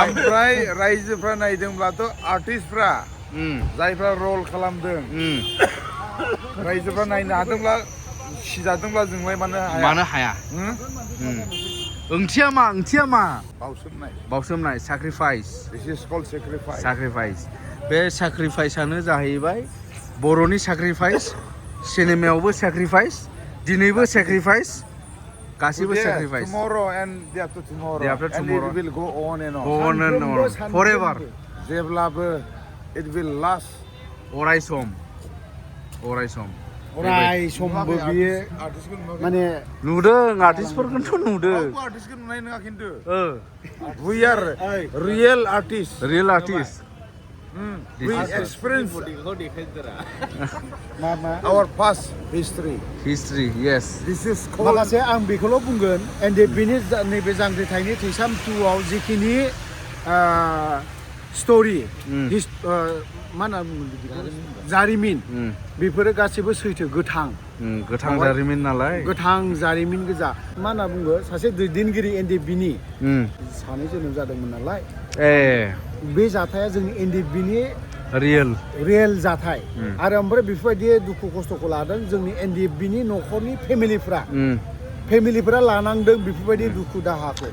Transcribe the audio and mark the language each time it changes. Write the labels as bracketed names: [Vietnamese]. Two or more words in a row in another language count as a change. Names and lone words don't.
[Bodo] ओमफ्राय रायजोफ्रा नायदोंब्लाथ' आर्टिस्टफ्रा जायफ्रा रल खालामदों रायजोफ्रा नायनो हादोंब्ला सिजादोंब्ला जोंलाय मानो हाया ओंथिया मा बावसोमनाय sacrifice बे sacrificeआनो जाहैबाय बर'नि sacrifice सिनेमायावबो sacrifice दिनैबो sacrifice गासिबो sacrifice [English] tomorrow and day after tomorrow and it will go on and on forever [Bodo] जेब्लाबो [English] it will last [Bodo] अरायसमबो बियो माने नुदों आर्टिस्टफोरखौथ' नुदों आर्टिस्टखौ नुनाय नङा खिन्थु [English] we are real artists we experience our past history yes this is called [Bodo] माखासे आं बेखौल' बुंगोन बेनि नैबे जांख्रिथायनि थैसाम 2आव जिखिनि स्ट'रि मा होनना बुङो जारिमिन बेफोरो गासैबो सैथो गोथां जारिमिन नालाय गोथां जारिमिन गोजा मा होनना बुङो सासे दैदेनगिरि NDBनि सानै जोनोम जादोंमोन नालाय बे जाथाया जोंनि NDBनि रियेल जाथाय आरो ओमफ्राय बेफोरबायदि दुखु खस्थ'खौ लादों जोंनि NDBनि न'खरनि फेमिलिफोरा लानांदों बेफोरबायदि दुखु दाहाखौ